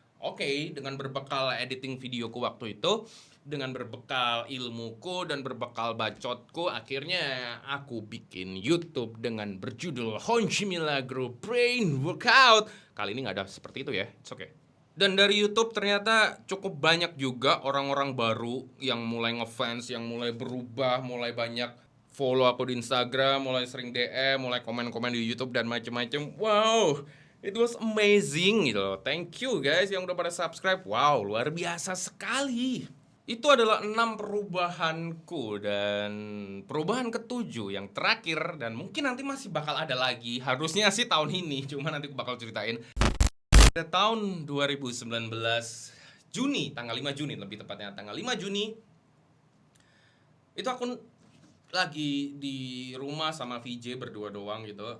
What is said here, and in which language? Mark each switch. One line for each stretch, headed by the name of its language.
Indonesian: Oke, dengan berbekal editing videoku waktu itu, dengan berbekal ilmuku dan berbekal bacotku, akhirnya aku bikin YouTube dengan berjudul Honchi Milagro Brain Workout. Kali ini nggak ada seperti itu ya, it's okay. Dan dari YouTube ternyata cukup banyak juga orang-orang baru yang mulai ngefans, yang mulai berubah, mulai banyak follow aku di Instagram, mulai sering DM, mulai komen-komen di YouTube dan macem-macem.
English: Wow, it was amazing gitu loh.
Indonesian: Thank you guys yang udah pada subscribe. Wow, luar biasa sekali. Itu adalah 6 perubahanku. Dan perubahan ketujuh yang terakhir, dan mungkin nanti masih bakal ada lagi. Harusnya sih tahun ini, cuma nanti aku bakal ceritain. Pada tahun 2019 Juni, tanggal 5 Juni lebih tepatnya, tanggal 5 Juni itu aku lagi di rumah sama VJ berdua doang gitu.